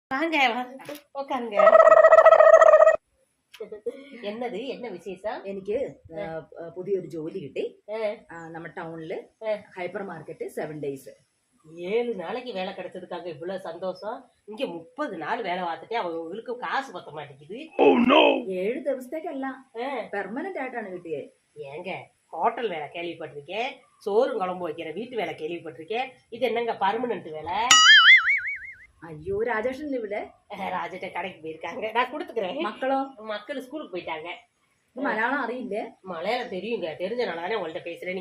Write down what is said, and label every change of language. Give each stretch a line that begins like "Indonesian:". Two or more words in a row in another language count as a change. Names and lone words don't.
Tamil: வாங்க உட்காருங்க. എന്നത് என்ன விசேஷம்?
Malayalam: എനിക്ക് പുതിയൊരു ജോലി കിട്ടി. നമ്മുടെ ടൗണില്
English: hyper market
Malayalam: 7 days.
Tamil: 7 நாளைக்கு வேலை கிடைச்சதுக்காக இவ்வளவு சந்தோஷம். இங்க 30 நாள் வேலை பார்த்துட்டு அவங்களுக்கு காசு பத்த மாட்டேங்குது.
Malayalam: 7 ദിവസത്തേക്കല്ല, പെർമനന്റ് ആയിട്ടാണ് കിട്ടിയത്.
Tamil: ஏங்க ஹோட்டல் வேலை கேள்விப்பட்டிருக்கேன், சோறும் குழம்பு வைக்கிற வீட்டு வேலை கேள்விப்பட்டிருக்கேன். இது என்னங்க பர்மனன்ட் வேலை? ஐயோ, ராஜேஷன் ഇവിടെ ராஜட்ட கடைக்கு போயிருக்காங்க, நான் கொடுத்துக்கிறேன். மக்கள் ஸ்கூலுக்கு போயிட்டாங்க.
Malayalam: മലയാളം അറിയില്ല?
Tamil: மலையாளம் தெரியுங்க, தெரிஞ்சனால தானே உங்கள்கிட்ட பேசுறேன்.